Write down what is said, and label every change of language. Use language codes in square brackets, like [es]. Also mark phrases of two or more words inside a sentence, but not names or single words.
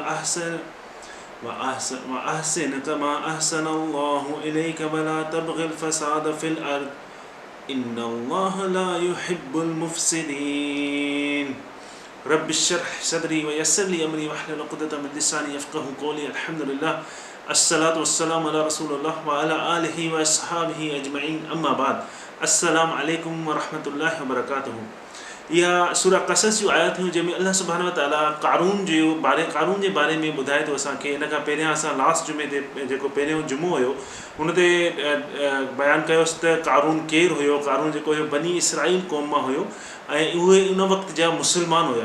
[ar] وأحسن كما أحسن الله إليك ولا تبغ الفساد في الأرض إن الله لا يحب المفسدين رب اشرح صدري ويسر لي أمري واحلل عقدة من لساني يفقهوا قولي الحمد لله الصلاة والسلام على رسول الله وعلى آله وأصحابه أجمعين أما بعد السلام عليكم ورحمة الله وبركاته [sd] इहा सूरह क़सस जूं आयतूं जंहिंमें अल्लाह सुब्हानहू व तआला क़ारून जे बारे में ॿुधाए थो असांखे। इन खां पहिरियां असां लास्ट जुमे ते जेको पहिरियों जुमो हुयो हुन ते बयानु कयोसीं त क़ारून केरु हुयो। क़ारून जेको हुयो बनी इसराईल क़ौम मां हुयो ऐं उहे उन वक़्त जा मुस्लमान हुया।